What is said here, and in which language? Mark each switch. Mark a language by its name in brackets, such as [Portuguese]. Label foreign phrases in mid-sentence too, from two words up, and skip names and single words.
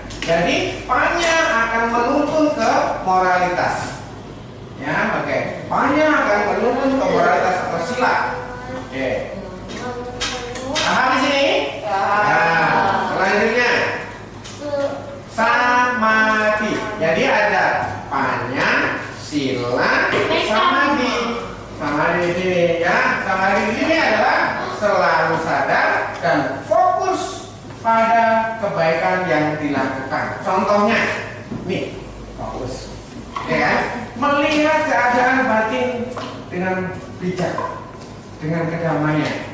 [Indonesian] Jadi Panya akan menuntun ke moralitas, ya, oke. Panya akan menuntun ke moralitas atau sila, oke. Paham di sini? Nah, selanjutnya samadhi. Jadi ada Panya, sila, samadhi. Samadhi di sini, ya. Samadhi di sini adalah selalu sadar dan fokus pada kebaikan yang dilakukan. Contohnya, nih, fokus, ya kan? Melihat keadaan batin dengan bijak, dengan kedamaian.